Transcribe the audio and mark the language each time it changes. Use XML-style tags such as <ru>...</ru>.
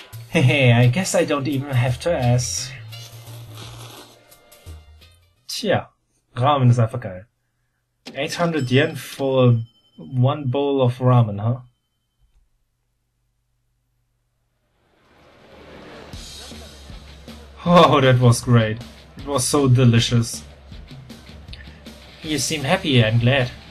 <en>Hehe, I guess I don't even have to ask.</en> <de>Tja, Ramen ist einfach geil.</de> <en>800 Yen for one bowl of ramen, huh? Oh, that was great. It was so delicious. You seem happy, I'm glad.</en>